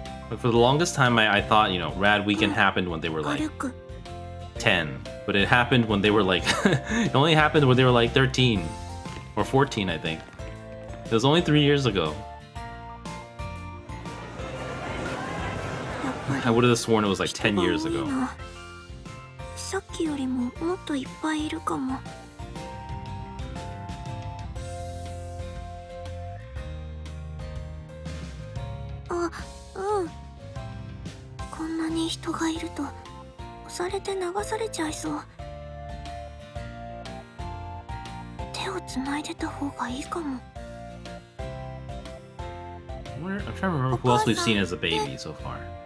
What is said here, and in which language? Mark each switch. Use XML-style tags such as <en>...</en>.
<en>But for the longest time, I thought, you know, Rad Weekend happened when they were like 10, but it happened when they were like, it only happened when they were like 13 or 14, I think. It was only 3 years ago. I would have sworn it was like 10 years ago.</en> <ja>さっきよりももっといっぱいいるかも。あ、うん。こんなに人がいると押されて流されちゃいそう。手をつないでた方がいいかも。</ja> <en>I'm trying to remember who else we've seen as a baby so far.</en>